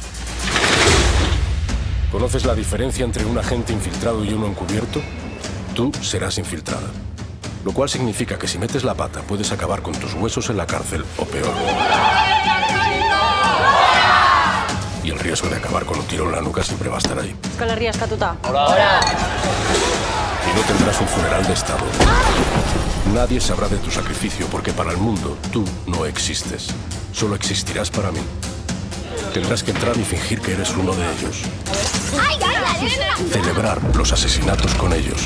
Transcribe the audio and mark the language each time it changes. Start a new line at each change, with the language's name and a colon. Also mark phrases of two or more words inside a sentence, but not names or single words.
Spanish: ¿Conoces la diferencia entre un agente infiltrado y uno encubierto? Tú serás infiltrada. Lo cual significa que si metes la pata puedes acabar con tus huesos en la cárcel o peor. Y el riesgo de acabar con un tiro en la nuca siempre va a estar ahí.
Basque: Euskal Herria eskatuta.
Spanish: ¡Hola! Y no tendrás un funeral de Estado. Nadie sabrá de tu sacrificio porque para el mundo tú no existes. Solo existirás para mí. Tendrás que entrar y fingir que eres uno de ellos. Celebrar los asesinatos con ellos.